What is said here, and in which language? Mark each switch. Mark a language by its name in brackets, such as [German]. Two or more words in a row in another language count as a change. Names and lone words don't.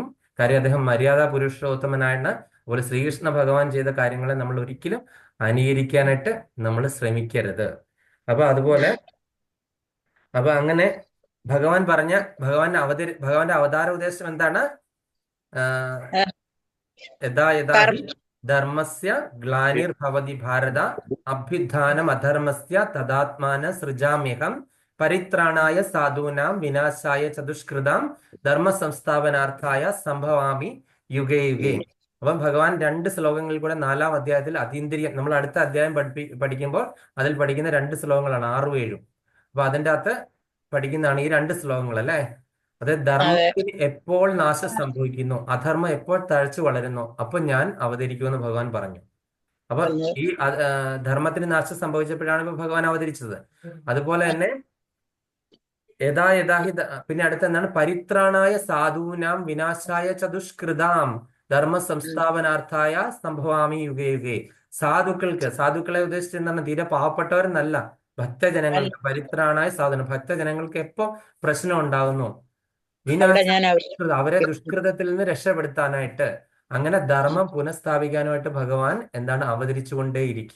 [Malayalam] കാര്യം അദ്ദേഹം മര്യാദ പുരുഷോത്തമനായാണ്. അതുപോലെ ശ്രീകൃഷ്ണ ഭഗവാൻ ചെയ്ത കാര്യങ്ങളെ നമ്മൾ ഒരിക്കലും അനുകരിക്കാനായിട്ട് നമ്മൾ ശ്രമിക്കരുത്. അപ്പൊ അതുപോലെ അങ്ങനെ ഭഗവാന്റെ അവതാര ഉദ്ദേശം എന്താണ്? [Sanskrit] यथा यथा हि धर्मस्य ग्लानिर्भवति भारत अभ्युत्थानम् अधर्मस्य तदात्मान सृजाम्यहम् परित्राणाय साधूनाम् विनाशाय चतुष्कृताम् धर्म संस्थापनार्थाय सम्भवामि युगे युगे. [Malayalam] അപ്പം ഭഗവാൻ രണ്ട് ശ്ലോകങ്ങളിൽ കൂടെ 4-ാം അധ്യായത്തിൽ അതീന്ദ്രിയം, നമ്മൾ അടുത്ത അധ്യായം പഠിക്കുമ്പോൾ അതിൽ പഠിക്കുന്ന 2 ശ്ലോകങ്ങളാണ് 6ഉം 7ഉം. അപ്പൊ അതിൻ്റെ അകത്ത് പഠിക്കുന്നതാണ് ഈ 2 ശ്ലോകങ്ങൾ അല്ലേ. അത് അതെ. ധർമ്മത്തിന് എപ്പോൾ നാശം സംഭവിക്കുന്നു, അധർമ്മം എപ്പോൾ തഴച്ചു വളരുന്നു, അപ്പൊ ഞാൻ അവതരിക്കുമെന്ന് ഭഗവാൻ പറഞ്ഞു. അപ്പൊ പറഞ്ഞു. ഈ ധർമ്മത്തിന് നാശം സംഭവിച്ചപ്പോഴാണ് ഇപ്പൊ ഭഗവാൻ അവതരിച്ചത്. അതുപോലെ തന്നെ [Sanskrit] यथा यथाहि [Malayalam] പിന്നെ അടുത്ത എന്താണ്, [Sanskrit] परित्राणाय साधूनाम् विनाशाय चतुष्कृताम् धर्म संस्थापनार्थाय सम्भवामि युगे युगे. [Malayalam] സാധുക്കളെ ഉദ്ദേശിച്ച് എന്താണ്, തീരെ പാവപ്പെട്ടവരെന്നല്ല, ഭക്തജനങ്ങൾക്ക്. [Sanskrit] परित्राणाय साधनम्, [Malayalam] ഭക്തജനങ്ങൾക്ക് എപ്പോ പ്രശ്നം ഉണ്ടാകുന്നു, അവിടെ വിനാശ ഞാൻ അവരെ ദുഷ്കൃതത്തിൽ നിന്ന് രക്ഷപ്പെടുത്താനായിട്ട്, അങ്ങനെ ധർമ്മം പുനഃസ്ഥാപിക്കാനായിട്ട് ഭഗവാൻ എന്താണ് അവതരിച്ചുകൊണ്ടേയിരിക്കും.